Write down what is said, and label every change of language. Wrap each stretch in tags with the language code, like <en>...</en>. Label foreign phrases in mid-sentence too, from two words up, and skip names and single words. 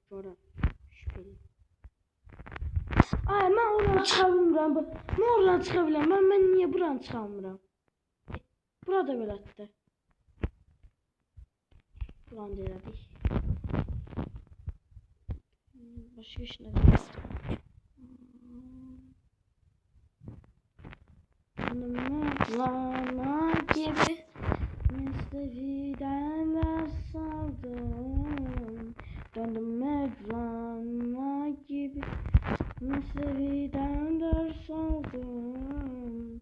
<az>Görəv. Şübhəli. Ay, mən oradan çıxa bilmirəm. Mən oradan çıxa bilmirəm. Mən niyə buradan çıxa bilmirəm? Burada belədir. Buranı da elədik.</az> <tr>Başka işine kalmıştım. Mevlana gibi Mesnevi'den ders aldım. Döndüm Mevlana gibi Mesnevi'den ders aldım.</tr>